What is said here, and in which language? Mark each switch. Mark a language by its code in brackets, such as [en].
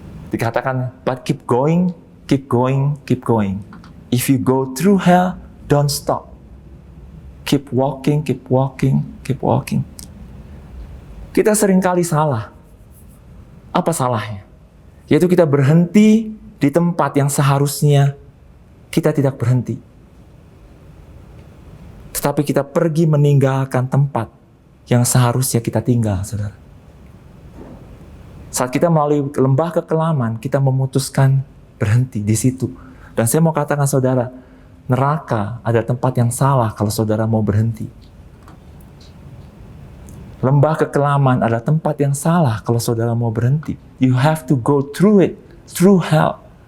[id] Dikatakan, [en] but keep going, keep going, keep going. If you go through hell, don't stop. Keep walking, keep walking, keep walking. [id] Kita seringkali salah. Apa salahnya? Yaitu kita berhenti di tempat yang seharusnya kita tidak berhenti. Tetapi kita pergi meninggalkan tempat yang seharusnya kita tinggal, saudara. Saat kita melalui lembah kekelaman, kita memutuskan berhenti di situ. Dan saya mau katakan saudara, neraka adalah tempat yang salah kalau saudara mau berhenti. Lembah kekelaman adalah tempat yang salah kalau saudara mau berhenti. [en] You have to go through it, through hell.